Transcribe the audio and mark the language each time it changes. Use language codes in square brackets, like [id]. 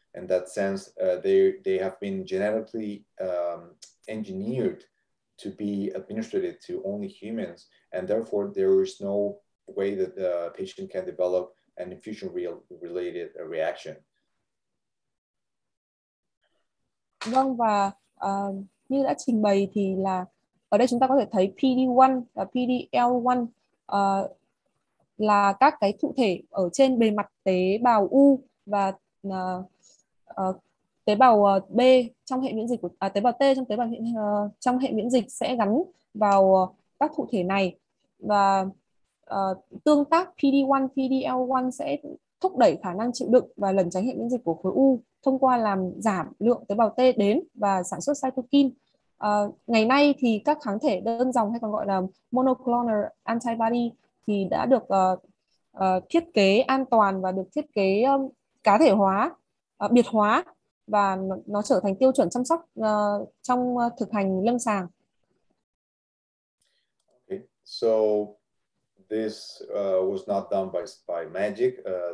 [en] In that sense, they have been genetically engineered to be administered to only humans, and therefore there is no way that the patient can develop an infusion-related reaction. [vi] Vâng, và như đã trình bày thì là ở đây chúng ta có thể thấy PD-1 và PD-L1 là các cái thụ thể ở trên bề mặt tế bào U và tế bào B trong hệ miễn dịch của tế bào T trong tế bào trong hệ miễn dịch sẽ gắn vào các thụ thể này, và tương tác PD-1, PD-L1 sẽ thúc đẩy khả năng chịu đựng và lẩn tránh hệ miễn dịch của khối U thông qua làm giảm lượng tế bào T đến và sản xuất cytokine. Ngày nay thì các kháng thể đơn dòng hay còn gọi là monoclonal antibody thì đã được thiết kế an toàn và được thiết kế cá thể hóa, biệt hóa, và nó trở thành tiêu chuẩn chăm sóc trong thực hành lâm sàng. [en] Okay, so this was not done by magic.